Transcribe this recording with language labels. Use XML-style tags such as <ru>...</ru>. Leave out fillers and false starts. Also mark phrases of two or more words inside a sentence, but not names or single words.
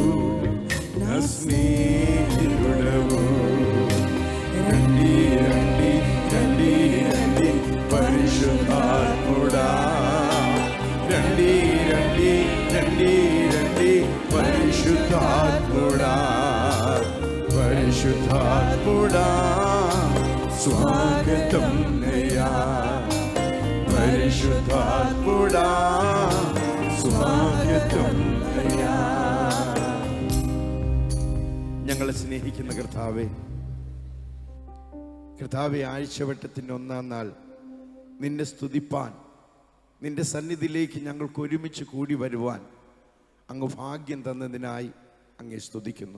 <te>నా స్నేహితుడవు, రండి రండి రండి రండి పరిశుద్ధాత్ముడా, రండి రండి రండి రండి పరిశుద్ధాత్ముడా, పరిశుద్ధాత్ముడా స్వాగతం అయ్యా, పరిశుద్ధాత్ముడా స్వాగతం అయ్యా.</te> <ml>ഞങ്ങളെ സ്നേഹിക്കുന്ന കർത്താവേ, കർത്താവെ, ആഴ്ചവട്ടത്തിൻ്റെ ഒന്നാം നാൾ നിന്നെ സ്തുതിപ്പാൻ, നിന്റെ സന്നിധിയിലേക്ക് ഞങ്ങൾക്ക് ഒരുമിച്ച് കൂടി വരുവാൻ അങ്ങ് ഭാഗ്യം തന്നതിനായി അങ്ങേ സ്തുതിക്കുന്നു.</ml>